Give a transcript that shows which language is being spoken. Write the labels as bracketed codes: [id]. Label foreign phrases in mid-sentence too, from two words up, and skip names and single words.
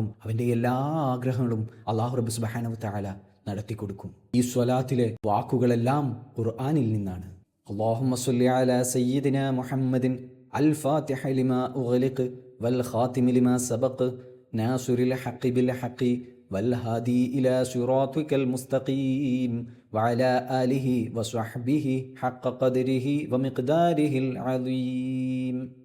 [ml] അവന്റെ എല്ലാ ആഗ്രഹങ്ങളും അല്ലാഹു [ar] رب سبحانه وتعالى [ml] നടത്തിക്കൊടുക്കും. ഈ സ്വലാത്തിലെ വാക്കുകളെല്ലാം ഖുർആനിൽ നിന്നാണ്. [ar] اللهم صل على سيدنا محمد الفاتح لما أغلق والخاتم لما سبق ناصر الحق بالحق والهادي إلى صراطك المستقيم وعلى آله وصحبه حق قدره ومقداره العظيم.